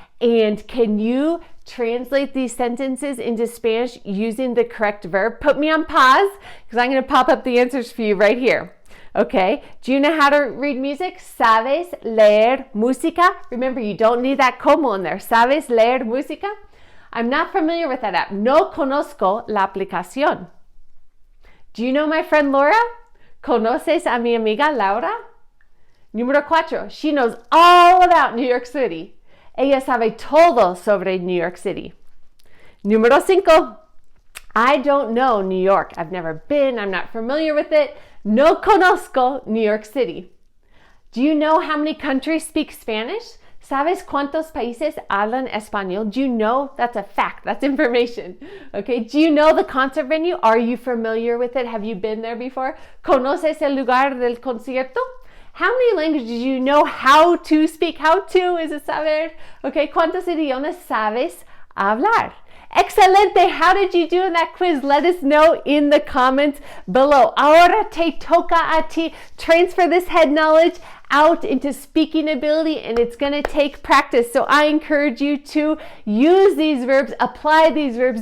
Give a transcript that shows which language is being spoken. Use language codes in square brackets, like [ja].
[en] And can you translate these sentences into Spanish using the correct verb? Put me on pause because I'm going to pop up the answers for you right here. Okay, do you know how to read music? [es] ¿Sabes leer música? [en] Remember, you don't need that como in there. [es] ¿Sabes leer música? [en] I'm not familiar with that app. [es] No conozco la aplicación. [en] Do you know my friend Laura? [es] ¿Conoces a mi amiga Laura? Número 4. [en] She knows all about New York City. [es] Ella sabe todo sobre New York City. Número 5. [en] I don't know New York. I've never been. I'm not familiar with it. [es] No conozco New York City. [en] Do you know how many countries speak Spanish? [es] ¿Sabes cuántos países hablan español? [en] Do you know? That's a fact. That's information. Okay. Do you know the concert venue? Are you familiar with it? Have you been there before? [es] ¿Conoces el lugar del concierto? [en] How many languages do you know how to speak? How to is a saber. Okay. [es] ¿Cuántos idiomas sabes hablar? Excelente. [en] How did you do in that quiz? Let us know in the comments below. [es] Ahora te toca a ti. [en] Transfer this head knowledge out into speaking ability, and it's going to take practice. So I encourage you to use these verbs, apply these verbs.